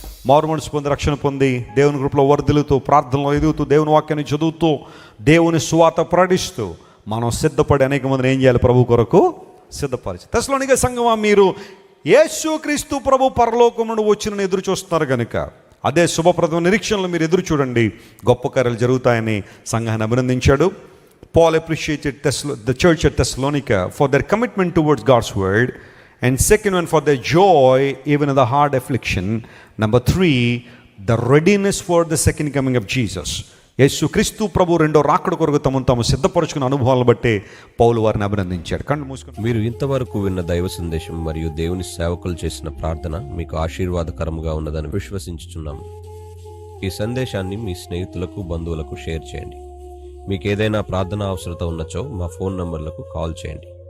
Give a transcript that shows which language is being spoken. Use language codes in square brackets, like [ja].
[te] మారుమనసు పొంది, రక్షణ పొంది, దేవుని కృపలో వర్ధిల్లుతూ, ప్రార్థనలో ఎదుగుతూ, దేవుని వాక్యాన్ని చదువుతూ, దేవుని సువార్త ప్రకటిస్తూ మనం సిద్ధపడి అనేక మందిని ఏం చేయాలి? ప్రభు కొరకు సిద్ధపరిచి. తెస్సలోనికే సంఘమా, మీరు యేసుక్రీస్తు ప్రభు పరలోకం నుండి వచ్చిన ఎదురు చూస్తున్నారు కనుక అదే శుభప్రదమ నిరీక్షణలు మీరు ఎదురు చూడండి. గొప్ప కార్యాలు జరుగుతాయని సంఘాన్ని అభినందించాడు. [en] Paul appreciated the church at Thessalonica for their commitment towards God's word, and second one, for their joy even in the hard affliction. Number 3, the readiness for the second coming of Jesus. [te] యేసు క్రీస్తు ప్రభు రెండో రాకడ కొరకు తమను తాము సిద్ధపరచుకున్న అనుభవాలను బట్టే పౌలు వారిని అభినందించాడు. కళ్ళు మూసుకుని. మీరు ఇంతవరకు విన్న దైవ సందేశం మరియు దేవుని సేవకులు చేసిన ప్రార్థన మీకు ఆశీర్వాదకరముగా ఉన్నదని విశ్వసించుచున్నాము. ఈ సందేశాన్ని మీ స్నేహితులకు, బంధువులకు షేర్ చేయండి. మీకు ఏదైనా ప్రార్థన అవసరత ఉన్నచో మా ఫోన్ నంబర్లకు కాల్ చేయండి.